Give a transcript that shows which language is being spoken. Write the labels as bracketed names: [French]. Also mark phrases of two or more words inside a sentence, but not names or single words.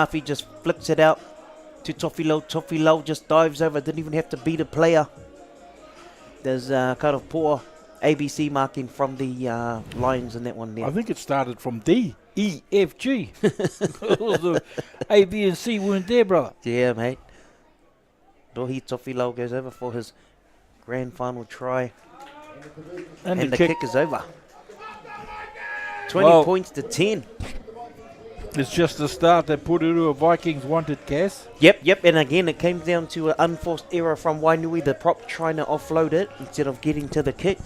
[English] He just flicks it out to Tofilau. Tofilau just dives over. Didn't even have to beat a player. There's kind of poor ABC marking from the Lions in that one there. I think it started from D, E, F, G. The A, B, and C weren't there, brother. Yeah, mate. Rohi Tofilau goes over for his grand final try. And the kick is over. 20 points to 10. It's just the start that Porirua Vikings wanted, Cass. Yep. And again, it came down to an unforced error from Wainui, the prop trying to offload it instead of getting to the kick.